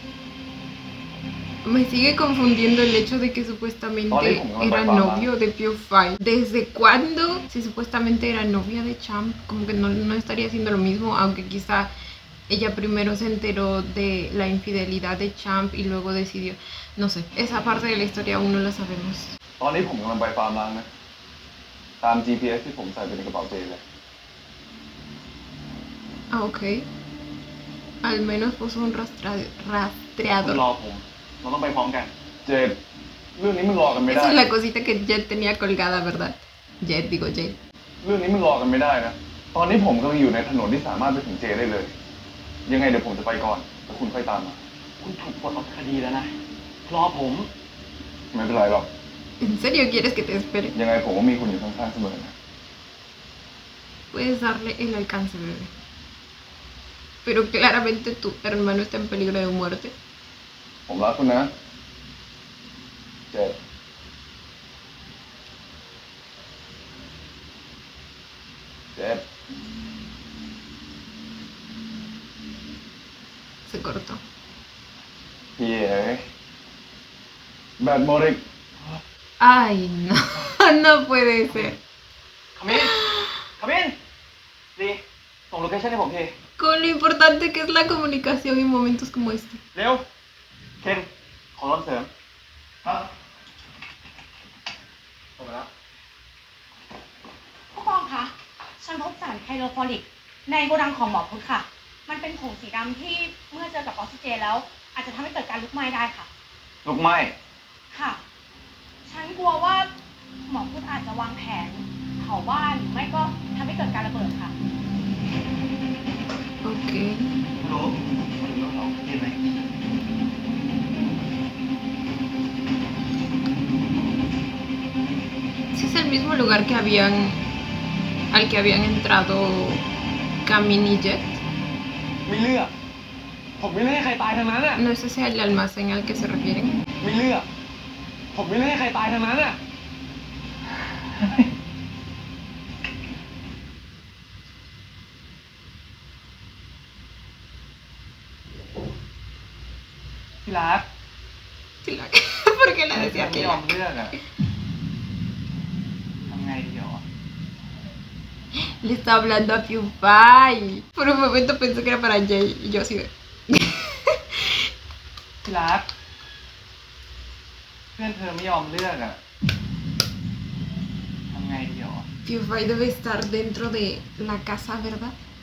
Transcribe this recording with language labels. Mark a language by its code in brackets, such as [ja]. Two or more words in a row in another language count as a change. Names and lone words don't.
[es] Me sigue confundiendo el hecho de que supuestamente era novio de PewDiePie. ¿Desde cuándo? Si supuestamente era novia de Champ, como que no estaría haciendo lo mismo, aunque quizá ella primero se enteró de la infidelidad de Champ y luego decidió. No sé, esa parte de la historia aún no la sabemos. [th] ตอนนี้ผมกำลังไปฟาร์มล้างนะ ตาม GPS ที่ผมใส่ไปในกระเป๋าเจเลย [es] Ah, ok. Al menos puso un [th] คุณ [es] rastreador. [th] รอผม เราต้องไปพร้อมกัน เจดเรื่องนี้มันรอกันไม่ได้ [es] Esa es la cosita que Jet tenía colgada, ¿verdad? Jet, digo Jet. [th] เรื่องนี้มันรอกันไม่ได้นะ ตอนนี้ผมกำลังอยู่ในถนนที่สามารถไปถึงเจได้เลย ยังไงเดี๋ยวผมจะไปก่อนแล้วคุณค่อยตามมา คุณถูกปลดออกจากคดีแล้วนะ รอผม ไม่เป็นไรหรอก [es] ¿En serio quieres que te espere? [th] ยังไงผมก็มีคุณอยู่ข้างๆเสมอนะ [es] Puedes darle el alcance, bebé. Pero claramente tu hermano está en peligro de muerte. [th] ผมรักคุณนะ เจด เจด [es] Se cortó. [th] พี่เอ๋แบตหมดอีก [es] Ay, no. No puede ser. [th] ขมิ้นขมิ้นดีส่งโลเคชั่นให้ผมที [es] Con lo importante que es la comunicación en momentos como este. [th] เร็ว เคนขอร้อนเสริม ครับ ส่งไปแล้ว ผู้กองคะ ฉันพบสารไฮโดรฟอลิกในโกดังของหมอพุทธค่ะ มันเป็นผงสีดำที่เมื่อเจอกับออกซิเจนแล้ว อาจจะทำให้เกิดการลุกไหม้ได้ค่ะ ลูกไหม้ ค่ะ ฉันกลัวว่าหมอพุทธอาจจะวางแผนเผาบ้านหรือไม่ก็ทำให้เกิดการระเบิดค่ะ [es] Ok. [th] รู้มาถึงแล้วเหรอเห็นไหม [es] Si es el mismo lugar que al que habían entrado Camin y Jet. [th] ไม่เลือก ผมไม่เลือกให้ใครตายทั้งนั้นอ่ะ [es] ¿No es ese el almacén al que se refieren? [th] ไม่เลือก ผมไม่เลือกให้ใครตายทั้งนั้นอ่ะ ที่รัก [es] ¿Por qué le [th] ไม่ [es] decía [th] ยอม [es] Tilak? [th] เลือกอ่ะทำไงดีอ่ะ [es] Le está hablando a PewDiePie. Por un momento pensé que era para Jay y yo así de... [th] ที่รัก เพื่อนเธอไม่ยอมเลือกอ่ะทำไงดีอ่ะ [es] PewDiePie debe estar dentro de la casa, ¿verdad?